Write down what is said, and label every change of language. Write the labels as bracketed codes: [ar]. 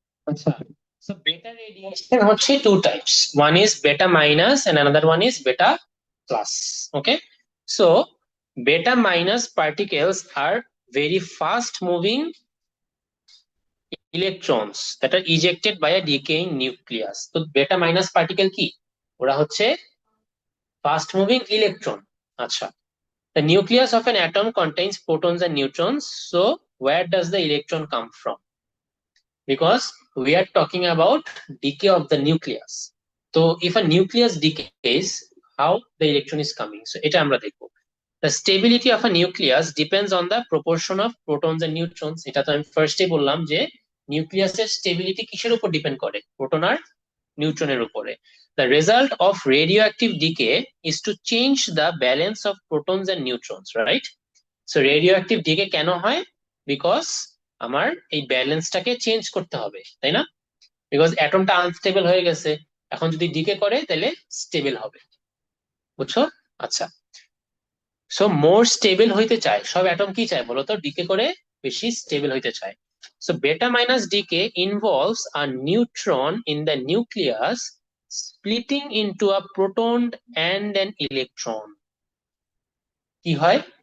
[en] আচ্ছা, so beta radiation হচ্ছে two types, one is beta minus and another one is beta plus. Okay, so beta minus particles are very fast moving electrons that are ejected by a decaying nucleus. [bn] তো beta minus particle কি? ওরা হচ্ছে fast moving electron. [en] আচ্ছা, the nucleus of an atom contains protons and neutrons, so where does the electron come from? Because we are talking about decay of the nucleus. So if a nucleus decays, how the electron is coming? [bn] So এটা আমরা দেখবো। [en] The stability of a nucleus depends on the proportion of protons and neutrons. [bn] এটা তো আমি ফার্স্টে বললাম যে নিউক্লিয়াসের স্টেবিলিটি কিসের উপর ডিপেন্ড করে? প্রোটন আর নিউট্রনের উপরে। [en] The result of radioactive decay is to change the balance of protons and neutrons, right? So radioactive decay [bn] কেন হয়? বিকজ আমার এই ব্যালেন্সটাকে চেঞ্জ করতে হবে, তাই না? বিকজ অ্যাটমটা আনস্টেবল হয়ে গেছে, এখন যদি ডিকে করে তাহলে স্টেবল হবে। বুঝছো? আচ্ছা, সো মোর স্টেবল হইতে চায়, সব অ্যাটম কি চায় বলতো? ডিকে করে বেশি স্টেবল হইতে চায়। [en] So beta minus decay involves a neutron in the nucleus splitting into a proton and an electron. [bn] কি হয়?